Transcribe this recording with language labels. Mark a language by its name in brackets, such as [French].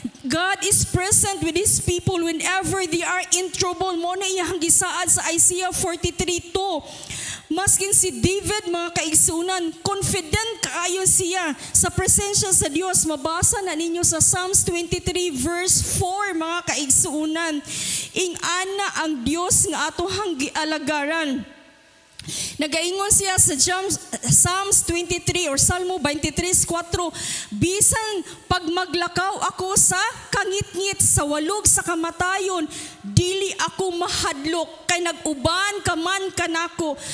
[English] God is present with His people whenever they are in trouble. [Cebuano] Mo na iyahang gisaad sa Isaiah 43:2. Maskin si David mga kaigsunan, confident kaayo siya sa presensya sa Dios. Mabasa na ninyo sa Psalms 23 verse 4 mga kaigsunan. Ing ana ang Dios nga atohang gialagaran. Nagaingon siya sa Psalms 23 or Salmo 23:4, bisan pag maglakaw ako sa kangit-ngit sa walog sa kamatayon, dili ako mahadlok kay nag-uban ka man kanako.